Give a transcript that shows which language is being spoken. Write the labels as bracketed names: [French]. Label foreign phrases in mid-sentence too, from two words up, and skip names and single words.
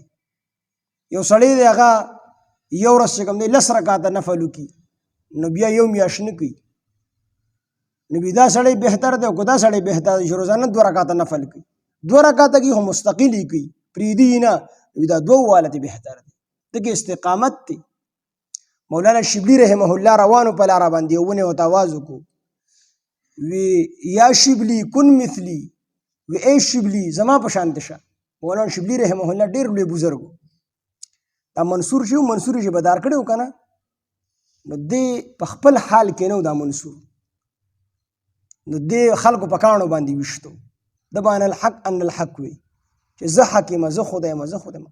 [Pashto] یو سړی دی هغه یو ورځ چې کوم دی 10 رکعاته نفل وکړي نو بیا یو میاشت نه کوي، نو دا سړی بهتر دی او که دا سړی بهتر دی چې روزانه 2 رکعاته نفل کوي، 2 رکعاته کوي خو مستقل یې کوي، پرېږدي نه، دا 2 والته بهتر دی. دغه استقامت دی. مولانا شبلی رحمه الله روانو په لاره باندې ونه ورته آواز وکړو، وی [Arabic] یا شبلی کن مثلی، [Pashto] وی ای شبلی زما په شانته شه. مولانا شبلی رحمه الله ډېر لوی بزرګ و. دا منصور چې منصور چې بدار کړی و که نه، نو دی په خپل حال کې نه و دا منصور، نو دی خلکو په کاڼو باندې ویشتو، د باندې [Arabic] الحق ان الحق [Pashto] وی چې زه حق یم، زه خدای یم، زه خدای یم.